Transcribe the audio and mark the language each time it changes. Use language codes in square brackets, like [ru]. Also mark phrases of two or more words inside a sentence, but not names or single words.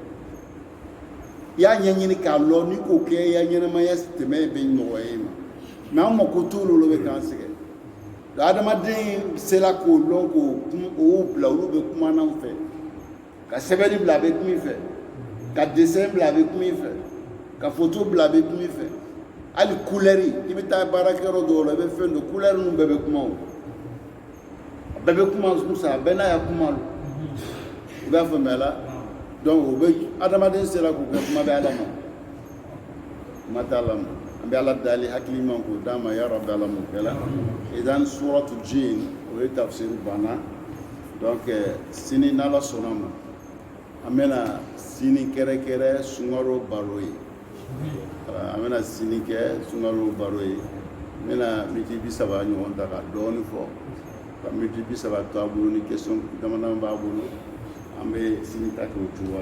[bm] i y'a ɲɛɲini k'a lɔ n'i k'o kɛ i ya ɲɛnamaya tɛmɛ bɛ nɔgɔya i ma mais an mako t'olu olu bɛ k'an sɛgɛn adamaden sera k'o lɔn k'o bila olu bɛ kuma n'anw fɛ ka sɛbɛnni bila a bɛ kuma i fɛ ka dessin bila a bɛ kuma i fɛ ka photo bila a bɛ kuma i fɛ hali couleur i bɛ taa baarakɛyɔrɔ dɔw la i bɛ fɛn dɔ couleur ninnu bɛɛ bɛ kuma o bɛɛ bɛ kuma musa bɛɛ n'a ya kuma lo i b'a faamuya la donc o bɛ adamaden sera k'o kɛ kuma bɛ ala ma kuma tɛ ala ma an bɛ ala dali hakilima k'o d'a ma [ar] ya rabi [bm] ala m'o kɛ la idan suratu jin o ye tafsiri banna donc sini n'ala sɔnna ma an bɛna sini kɛrɛkɛrɛ sunkaro baro ye an bɛna sini kɛ sunkaro baro ye mena miti bi saba ɲɔgɔn ta ka dɔɔni fɔ ka miti bi saba to a bolo ni question damadama b'a bolo an bɛ sini ta kɛ o cogoya